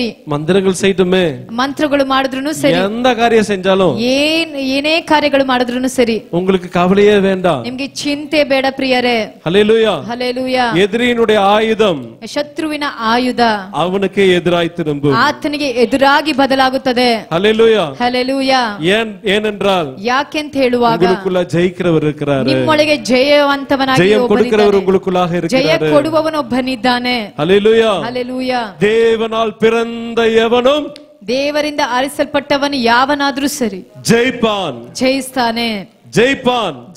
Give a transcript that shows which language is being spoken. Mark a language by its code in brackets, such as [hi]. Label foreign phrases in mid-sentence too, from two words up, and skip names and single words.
[ta] மந்திரங்கள் செய்யட்டுமே, [kn] ಮಂತ್ರಗಳು ಮಾಡಿದ್ರು ಸರಿ, [ta] எந்த காரியம் செஞ்சாலும் [kn] ಏನೇ ಕಾರ್ಯಗಳು ಮಾಡಿದ್ರು ಸರಿ, [ta] உங்களுக்கு கவலையே வேண்டாம். [kn] ನಿಮ್ಗೆ ಚಿಂತೆ ಬೇಡ ಪ್ರಿಯರೇ. [ta] ஹல்லேலூயா. [kn] ಹಲ್ಲೆಲೂಯಾ. [ta] எதிரியினுடைய ஆயுதம் [kn] ಶತ್ರುವಿನ ಆಯುಧ [ta] அவனுக்கே எதிராய் திரும்பும். [kn] ಆತನಿಗೆ ಎದುರಾಗಿ ಬದಲಾಗುತ್ತದೆ. [ta] ஹல்லேலூயா. [kn] ಹಲ್ಲೆಲೂಯಾ. [ta] ஏனென்றால் [kn] ಯಾಕೆಂತ ಹೇಳುವಾಗ [ta] உங்களுக்குள்ள ஜெயிக்கிறவர் இருக்கிறாரு, [kn] ನಿಮ್ಮೊಳಗೆ ಜಯವಂತವನಾಗಿ [ta] ஜெயம் கொடுக்கிறவர் [kn] ಒಬ್ಬನಿದ್ದಾನೆ, [ta] உங்களுக்குள்ளாக [kn] ಜಯ [ta] இருக்கிறாரு. [kn] ಕೊಡುವವನೊಬ್ಬನಿದ್ದಾನೆ. [ta] ஹல்லேலூயா. [kn] ಹಲ್ಲೆಲೂಯಾ. [ta] தேவனால் பிறந்த எவனும் [kn] ದೇವರಿಂದ ಆರಿಸಲ್ಪಟ್ಟವನು ಯಾವನಾದ್ರೂ ಸರಿ [ta] ஜெயிப்பான், [kn] ಜಯಿಸ್ತಾನೆ, [ta] ஜெயிப்பான்.